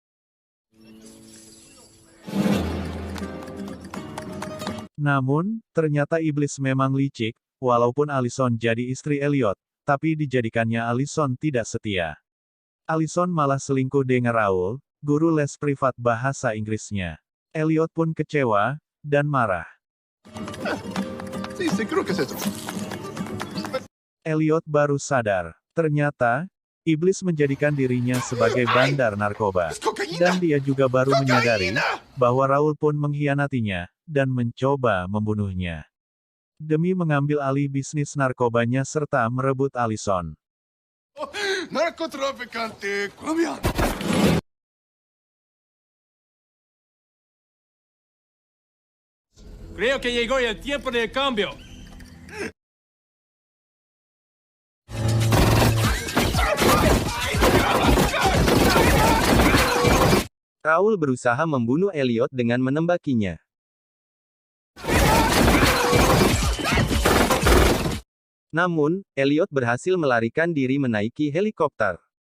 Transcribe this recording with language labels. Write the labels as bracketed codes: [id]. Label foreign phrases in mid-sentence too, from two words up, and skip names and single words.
[id] Namun, ternyata iblis memang licik, walaupun Alison jadi istri Elliot, tapi dijadikannya Alison tidak setia. Alison malah selingkuh dengan Raul, guru les privat bahasa Inggrisnya. Elliot pun kecewa, dan marah. [es] Sí, creo que es eso. [id] Elliot baru sadar, ternyata, iblis menjadikan dirinya sebagai bandar narkoba. Dan dia juga baru menyadari, bahwa Raul pun mengkhianatinya, dan mencoba membunuhnya. Demi mengambil alih bisnis narkobanya serta merebut Alison. [es] Narcotraficante colombiano. Creo que llegó el tiempo del cambio. [id] Raul berusaha membunuh Elliot dengan menembakinya. Namun, Elliot berhasil melarikan diri menaiki helikopter.